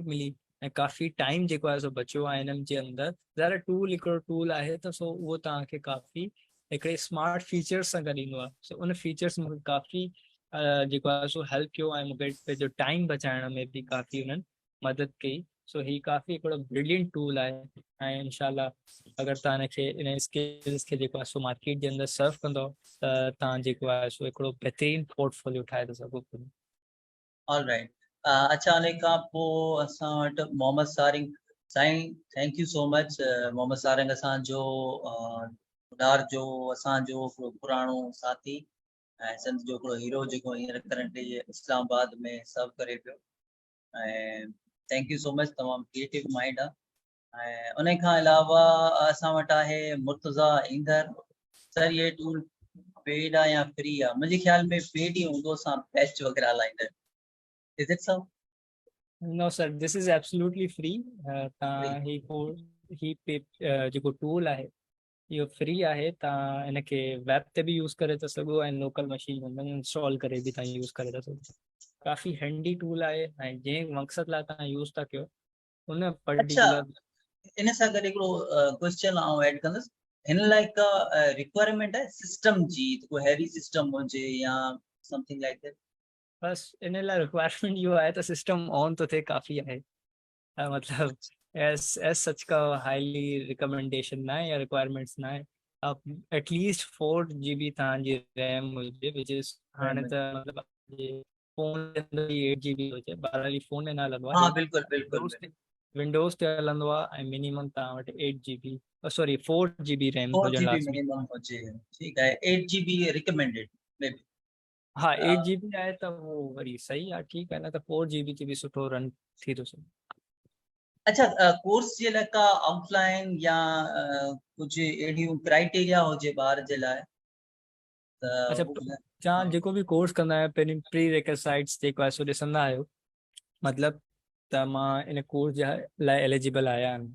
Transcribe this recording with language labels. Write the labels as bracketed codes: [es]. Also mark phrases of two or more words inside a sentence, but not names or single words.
[sd] मिली ऐं काफ़ी टाइम जेको आहे सो बचियो आहे हिननि जे अंदरि ज़रा टूल हिकिड़ो टूल आहे त सो उहो तव्हांखे काफ़ी हिकिड़े [en] smart features [sd] सां गॾु ईंदो आहे सो उन फीचर्स मूंखे काफ़ी जेको आहे सो हेल्प कयो ऐं मूंखे पंहिंजो टाइम बचाइण में बि काफ़ी उन्हनि मदद कई सो ही काफ़ी हिकिड़ो [en] brilliant tool [sd] आहे ऐं इनशाला अगरि तव्हां हिनखे इन स्किल्स खे जेको आहे सो मार्केट जे अंदरि सर्व कंदो त तव्हां जेको आहे सो हिकिड़ो बहितरीनु पोर्टफोलियो ठाहे था सघो पिया। [en] all right. [sd] अच्छा उन खां पोइ असां वटि मोहम्मद सारिंग साईं, [en] thank you so much [sd] मोहम्मद सारिंग असांजो उडार जो असांजो हिकिड़ो पुराणो साथी ऐं सिंध जो हिकिड़ो हीरो जेको हींअर करंटली इस्लामाबाद में सर्व करे पियो ऐं [en] thank you so much, [sd] तमामु [en] creative mind [sd] आहे। ऐं उन खां अलावा असां वटि आहे मुर्तज़ा ईंदर। सर ये टूल पेड आहे या फ्री आहे? मुंहिंजे ख्याल में पेड ई हूंदो, असां पैच वग़ैरह हलाईंदा। [en] Is it so? No, sir, this is absolutely free. Free. [sd] तव्हां ही पे जेको टूल आहे इहो फ्री आहे। तव्हां हिनखे वेब ते बि यूज़ करे था सघो ऐं [en] local machine [sd] में इंस्टॉल करे बि तव्हां यूज़ करे था सघो। काफ़ी [en] handy tool [sd] आहे ऐं जंहिं मक़सद लाइ तव्हां यूज़ था कयो उन अच्छा पर्टिकुलर। इन सां गॾु हिकिड़ो क्वेश्चन आउं ऐड कंदुसि, हिन लाइ का रिक्वायरमेंट आहे सिस्टम जी, कोई [en] heavy system [sd] हुजे या [en] something like that? [sd] बस इन लाइ रिक्वायरमेंट इहो आहे त [en] system on [sd] तो थिए काफ़ी आहे। [ur] مطلب [en] as such [ur] کا [en] highly recommendation [ur] نا ہے یا ریکوائرمنٹس نا ہے. [sd] अब एटलीस्ट 4 GB तव्हांजी रैम हुजे [en] which is [sd] हाणे त मतलब फोन जे अंदर 8 GB हुजे, बहरहाल फोन में ना हलंदो आहे, हाँ बिल्कुल बिल्कुल विंडोज़ बिल्कुल। ते विंडोज़ ते हलंदो आहे ऐं मिनिमम तव्हां वटि 8 GB सॉरी 4 GB रैम 4 हुजणु GB लाज़मी। मिनिमम हुजे, [ur] ٹھیک ہے. [sd] 8 GB [en] recommended may be. [sd] हाँ 8 GB आहे त उहो वरी सही आहे, ठीकु आहे न त 4 GB ते बि सुठो रन थी थो सघे। अच्छा कोर्स जे लाइ का आउटलाइन या कुझु अहिड़ियूं क्राइटेरिया हुजे ॿार जे लाइ त अच्छा उहो ॿुधाए। तव्हां हाँ जेको बि कोर्स कंदा आहियो पहिरीं [en] pre requisites [sd] जेको आहे सो ॾिसंदा आहियो, मतिलबु त मां इन कोर्स जे लाइ एलिजिबल आहियां।